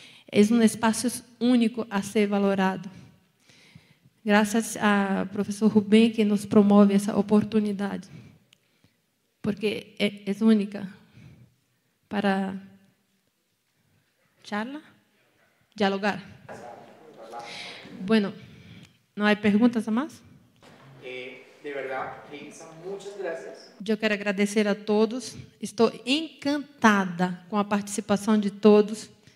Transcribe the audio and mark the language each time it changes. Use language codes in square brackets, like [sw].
[pt] É um espaço único a ser valorado. Graças ao professor Rubem, que nos promove essa oportunidade, porque é única para charla, dialogar. [es] Bueno, ¿no hay preguntas más? De verdad, Heilsa, muchas gracias. [pt] Eu quero agradecer a todos. Estou encantada com a participação de todos.